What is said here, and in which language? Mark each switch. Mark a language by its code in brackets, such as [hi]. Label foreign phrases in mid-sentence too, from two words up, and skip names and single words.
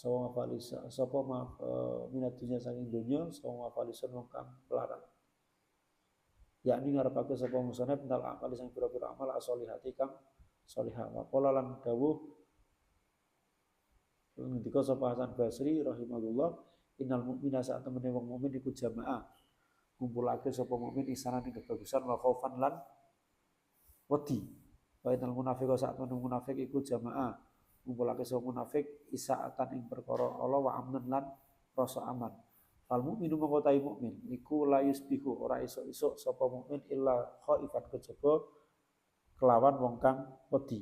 [jv] Minat dunia saking dunya sapa mafalisun wong kang melarat. Yakni ngarepake sapa musane pental amal sing pira-pira amal asolihati kang salihah [ar] wa qala [jv] lan dawuh ngendika sapa Hasan Basri [ar] rahimahullah innal mu'mina [jv] sak temene wong mukmin iku jamaah ngumpulake sapa mukmin isanan ing kebagusan [ar] wa khaufan [jv] lan wedi [ar] wa innal munafiqa [jv] sak temene munafik iku jamaah ngumpulake sapa munafik isaatan ing perkara Allah [ar] wa amnan [jv] lan rasa aman [ar] fal mukminu [jv] mengkotai mukmin iku [ar] la yusbihu [jv] ora esuk-esuk sapa mukmin [ar] illa khaifan [jv] kejaba kelawan wong kang wedi.